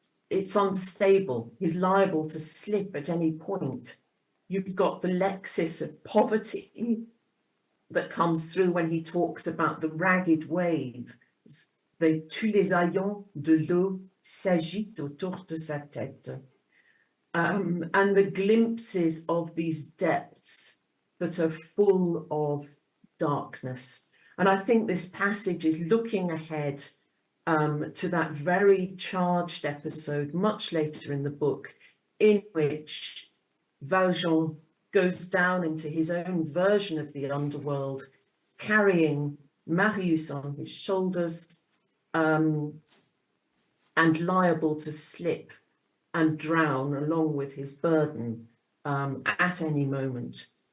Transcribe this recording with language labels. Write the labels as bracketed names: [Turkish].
[English] It's unstable. He's liable to slip at any point. You've got the lexis of poverty that comes through when he talks about the ragged wave. [French] Tous les haillons de l'eau s'agitent autour de sa tête. [English] And the glimpses of these depths that are full of darkness. And I think this passage is looking ahead to that very charged episode much later in the book, in which Valjean goes down into his own version of the underworld, carrying Marius on his shoulders, and liable to slip and drown along with his burden at any moment.